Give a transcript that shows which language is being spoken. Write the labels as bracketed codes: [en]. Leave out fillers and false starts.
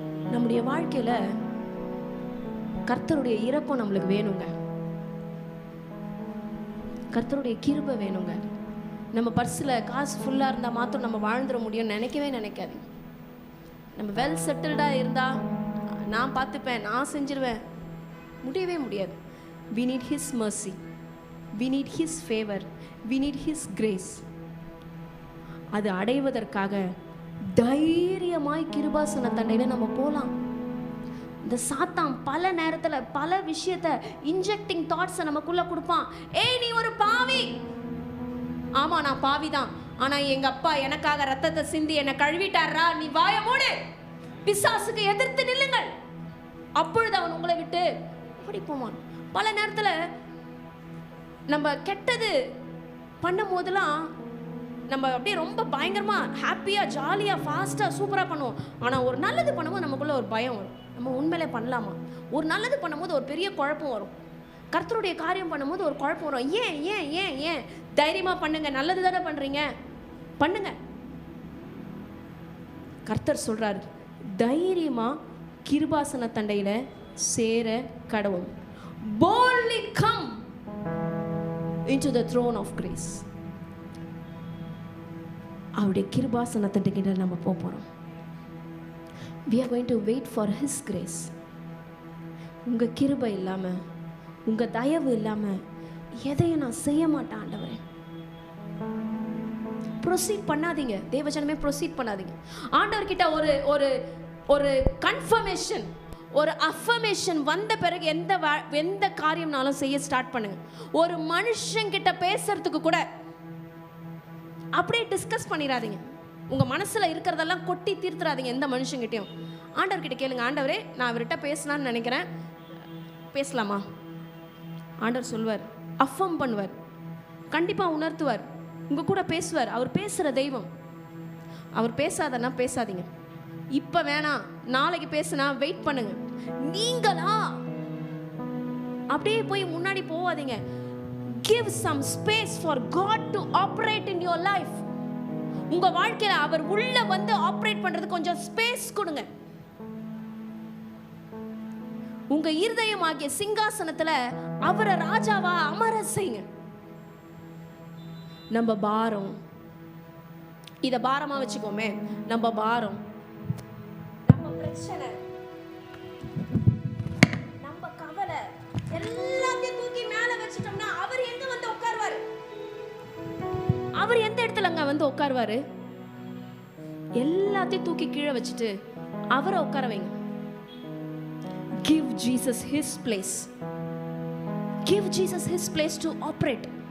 [ta] நம்முடைய வாழ்க்கையில கர்த்தருடைய இரக்கம் நம்மளுக்கு வேணுங்க. கர்த்தருடைய கிருபை வேணுங்க. நம்ம பர்ஸில் காசு ஃபுல்லாக இருந்தால் மாத்திரம் நம்ம வாழ்ந்துட முடியும்னு நினைக்கவே நினைக்காதீங்க. நம்ம வெல் செட்டில்டாக இருந்தால் நான் பார்த்துப்பேன், நான் செஞ்சிருவேன், முடியவே முடியாது. [en] we need his mercy, we need his favor, we need his grace. [ta] அது அடைவதற்காக தைரியமாய் கிருபாசன தண்டையில் நம்ம போகலாம். இந்த சாத்தான் பல நேரத்தில் பல விஷயத்தை இன்ஜெக்டிங் தாட்ஸை நமக்குள்ள கொடுப்பான். ஏய் நீ ஒரு பாவி. ஆமா நான் பாவி தான், ஆனா எங்க அப்பா எனக்காக ரத்தத்தை சிந்தி என்னை கழுவிட்டாரா, நீ வாய மூடு, பிசாசுக்கு எதிர்த்து நில்லுங்கள், அப்பொழுது அவன் உங்களை விட்டு ஓடி போவான். பல நேரத்தில் நம்ம கெட்டது பண்ணும் போதெல்லாம் நம்ம அப்படியே ரொம்ப பயங்கரமாக ஹாப்பியாக ஜாலியாக ஃபாஸ்ட்டாக சூப்பராக பண்ணுவோம். ஆனால் ஒரு நல்லது பண்ணும்போது நமக்குள்ளே ஒரு பயம் வரும். நம்ம உண்மையிலே பண்ணலாமா? ஒரு நல்லது பண்ணும்போது ஒரு பெரிய குழப்பம் வரும். கர்த்தருடைய காரியம் பண்ணும்போது ஒரு குழப்பம் வரும். ஏன் ஏன் ஏன் ஏன்? தைரியமாக பண்ணுங்க, நல்லது தானே பண்ணுறீங்க, பண்ணுங்க. கர்த்தர் சொல்கிறார், தைரியமாக கிருபாசன தண்டையில் சேர கடவும். [en] boldly come into the throne of grace. [ta] அவருடைய கிருபாசன தண்டைக்கிட்ட நம்ம போகிறோம். [en] we are going to wait for his grace. [ta] உங்கள் கிருபை இல்லாமல், உங்கள் தயவு இல்லாமல் எதையும் நான் செய்ய மாட்டேன் ஆண்டவரே. ப்ரொசீட் பண்ணாதீங்க தேவஜனமே, ப்ரொசீட் பண்ணாதீங்க. ஆண்டவர்கிட்ட ஒரு ஒரு ஒரு கன்ஃபர்மேஷன், ஒரு அஃபர்மேஷன் வந்த பிறகு எந்த காரியம்னாலும் செய்ய ஸ்டார்ட் பண்ணுங்க. ஒரு மனுஷங்கிட்ட பேசுறதுக்கு கூட அப்படியே டிஸ்கஸ் பண்ணிடாதீங்க. உங்க மனசுல இருக்கிறதெல்லாம் கொட்டி தீர்த்துறாதீங்க எந்த மனுஷங்கிட்டையும். ஆண்டவர்கிட்ட கேளுங்க, ஆண்டவரே நான் அவர்கிட்ட பேசலான்னு நினைக்கிறேன், பேசலாமா? ஆண்டவர் சொல்வார், அஃபர்ம் பண்ணுவார், கண்டிப்பா உணர்த்துவார், உங்க கூட பேசுவார். அவர் பேசுற தெய்வம். அவர் பேசாதன்னா பேசாதீங்க, இப்ப வேணாம், நாளைக்கு பேசுனா வெயிட் பண்ணுங்க. நீங்களா அப்படியே போய் முன்னாடி போவாதீங்க. [en] give some space for God to operate in your life. [ta] உங்க வாழ்க்கையில அவர் உள்ள வந்து ஆபரேட் பண்றது கொஞ்சம் ஸ்பேஸ் கொடுங்க. உங்க இருதயம் ஆகிய சிங்காசனத்துல அவரை ராஜாவா அமர செய்யுங்க. நம்ம பாரம், இத பாரமா வச்சுக்கோமே, நம்ம பாரம், நம்ம பிரச்சனை, நம்ம கவலை எல்லாத்தையும் தூக்கி மேல வச்சிட்டோம்னா அவர் எங்க வந்து உட்காருவாரு? அவர் எந்த இடத்துலங்க வந்து உட்காருவாரு? எல்லாத்தையும் தூக்கி கீழே வச்சுட்டு அவரை உட்கார வைங்க. [en] Give Jesus his place. Give Jesus his place to operate.